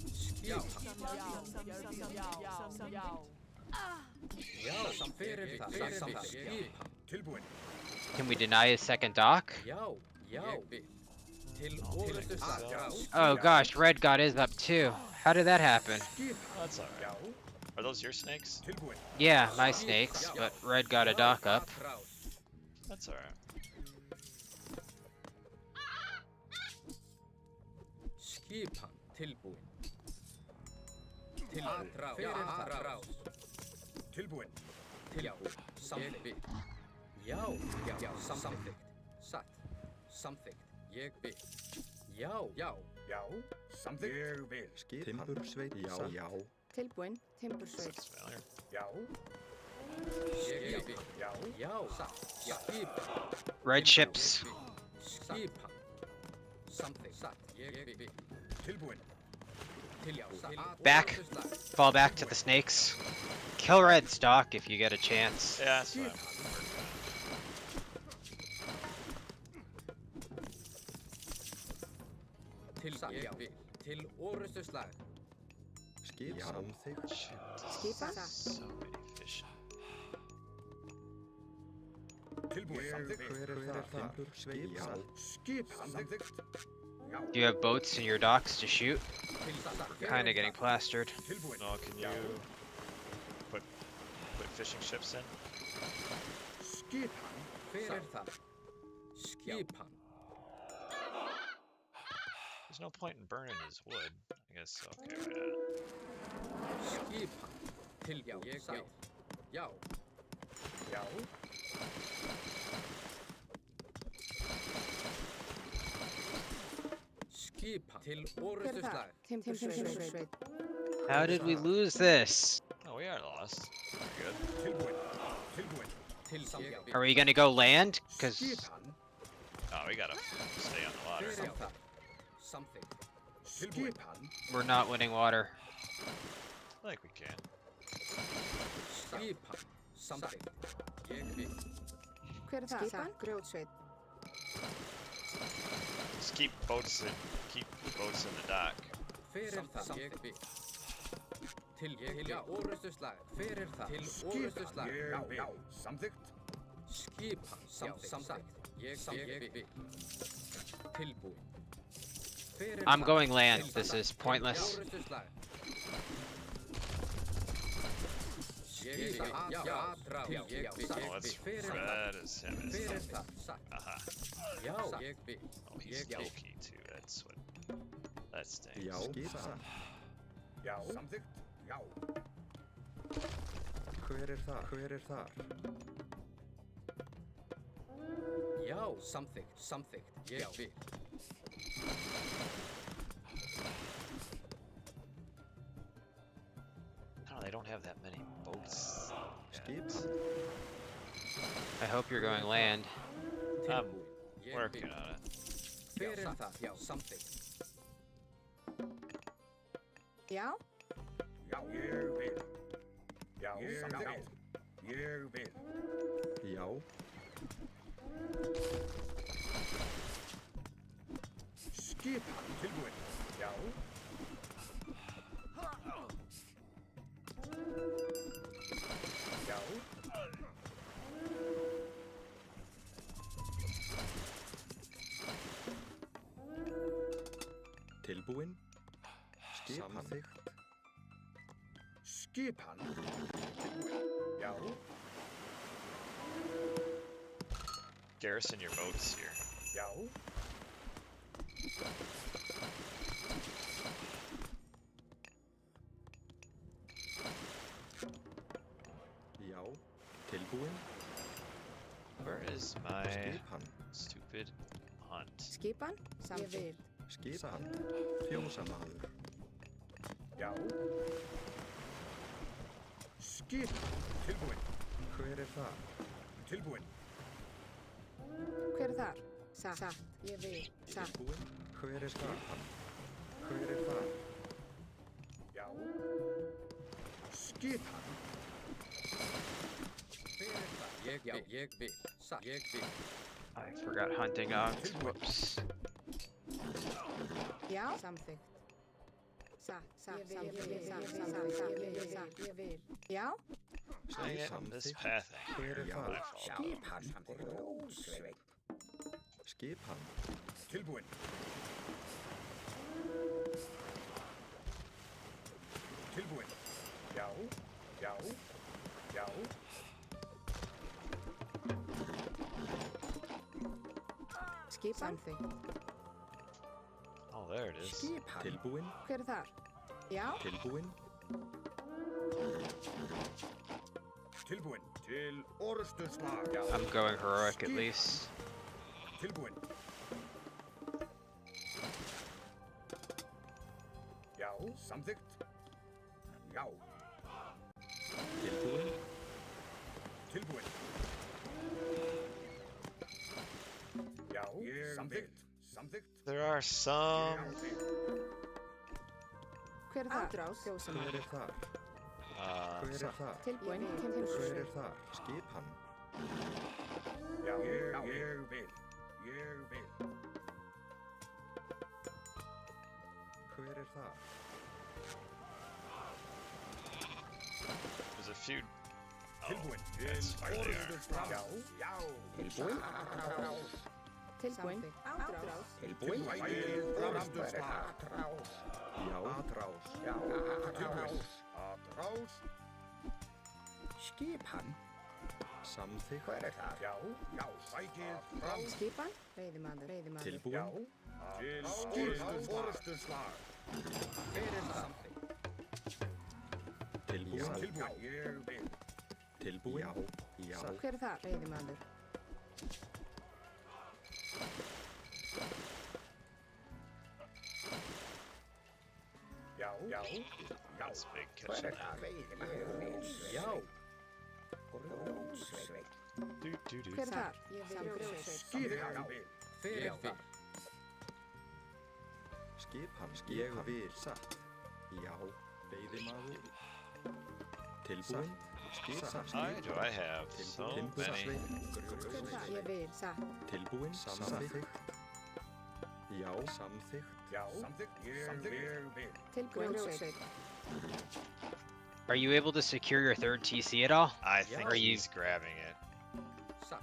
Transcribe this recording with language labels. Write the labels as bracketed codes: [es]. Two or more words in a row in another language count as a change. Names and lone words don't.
[is] Já. Já. Já. Hver er það? Samþykkt. Skipan. Tilbúin. [en] Can we deny his second dock? [is] Já. Já. Til orustu satt. [en] Oh gosh, Red got his up too. How did that happen? That's alright. Are those your snakes? Yeah, my snakes, but red got a dock up. That's alright. [is] Skipan tilbúin. Tilbúin. Tilbúin. Tilbúin. Samþykkt. Já. Samþykkt. Satt. Samþykkt. Ég vil. Já. Samþykkt. Ég vil. Timbursveit, já. Tilbúin. Timbursveit. [en] Sounds familiar. [is] Já. Ég vil. Já. Satt. Skipan. [en] Red ships. [is] Skipan. Samþykkt. Satt. Ég vil. Tilbúin. [en] Back. Fall back to the snakes. Kill red stock if you get a chance. Yeah, that's fine. [is] Til orustu slag. Skip samþykkt. Skipan. [en] So many fish. [is] Tilbúin. Samþykkt. Hver er það? Timbursveit, já. Skip. Samþykkt. [en] Do you have boats in your docks to shoot? Kinda getting plastered. No, can you put fishing ships in? [is] Skipan. Hver er það? Skipan. [en] There's no point in burning his wood. I guess, okay, why not? [is] Skipan. Tilbúin. Sæl. Já. Já. Skipan. Til orustu slag. Timbursveit. [en] How did we lose this? Oh, we are lost. Pretty good. [is] Tilbúin. [en] Are we gonna go land? Cause [is] Skipan. [en] Oh, we gotta stay on the water. [is] Hver er það? Samþykkt. Skipan. [en] we're not winning water. I think we can. [is] Skipan. Samþykkt. Ég vil. Hver er það? Skipan. Grjótsveit. [en] Just keep boats in the dock. [is] Hver er það? Ég vil. Til orustu slag. Hver er það? Til orustu slag. Já. Samþykkt. Skipan. Samþykkt. Ég vil. Tilbúin. Hver er [en] I'm [is] það? [en] going land. This is pointless. [is] Orustu slag. Ég vil. Já. [en] Oh, that's red as him. [is] Hver er það? Satt. Aha. Já. Ég vil. [en] Oh, he's Loki too. That's what. That stinks. [is] Já, skip. Já. Samþykkt. Já. Hver er þar? Hver er þar? Já. Samþykkt. Ég vil. [en] Oh, they don't have that many boats. [is] Skip. [en] I hope you're going land. I'm [is] Ég [en] working [is] vil. [en] on it. [is] Hver er það? Já. Samþykkt. Já. Já. Ég vil. Já. Samþykkt. Ég vil. Já. Skipan. Tilbúin. Já. Já. Tilbúin. Skip samþykkt. Skipan. Já. [en] Garrison your boats here. [is] Já. Já. Tilbúin. [en] Where is my [is] Skipan. [en] stupid hunt? [is] Skipan. Ég vil. Skipan. Fjósamaður. Já. Skipan. Tilbúin. Hver er það? Tilbúin. Hver er þar? Satt. Ég vil. Satt. Tilbúin. Hver er skipan? Hver er það? Já. Skipan. Hver er það? Ég vil. Satt. Ég vil. [en] I forgot hunting dogs. Whoops. [is] Já. Samþykkt. Satt. Ég vil. Já. [en] Dang it, this pathing. [is] Hver er það? [en] My fault. [is] Skipan. Skipan. Tilbúin. Tilbúin. Já. Já. Já. Skip samþykkt. [en] Oh, there it is. [is] Skipan. Tilbúin. Hver er þar? Já. Tilbúin. Tilbúin. Til orustuslag. Já. [en] I'm going heroic at least. [is] Tilbúin. Já. Samþykkt. Já. Tilbúin. Tilbúin. Já. Samþykkt. Samþykkt. [en] There are some. [is] Hver er þar? Ádrás. Hver er þar? Hver er þar? Tilbúin. Hver er þar? Skipan. Já. Ég vil. Ég vil. Hver er þar? [en] There's a few. [is] Tilbúin. [en] That's where they are. [is] Orustuslag. Já. Já. Tilbúin. Tilbúin. Ádrás. Tilbúin. Orustuslag. Já. Atrás. Já. Tilbúin. Atrás. Skipan. Samþykkt. Hver er það? Já. Já. Sækið fram. Skipan. Veiðimaður. Veiðimaður. Tilbúin. Til orustuslag. Hver er það? Tilbúin. Tilbúin. Ég vil. Tilbúin. Já. Já. Hver er þar? Veiðimaður. Já. Já. [en] That's a big [is] Hver [en] kitchen. [is] er það? Veiðimaður. Já. Grjótsveit. Hver er þar? Samþykkt. Skipan. Hver er það? Skipan. Ég vil. Satt. Já. Veiðimaður. Tilbúin. Skipan. [en] Why do I have so many? [is] Hver er þar? Ég vil. Satt. Tilbúin. Samþykkt. Já. Samþykkt. Já. Samþykkt. Ég vil. Tilbúin. Grjótsveit. [en] Are you able to secure your third TC at all? I think Are you- he's grabbing it. [is] Satt.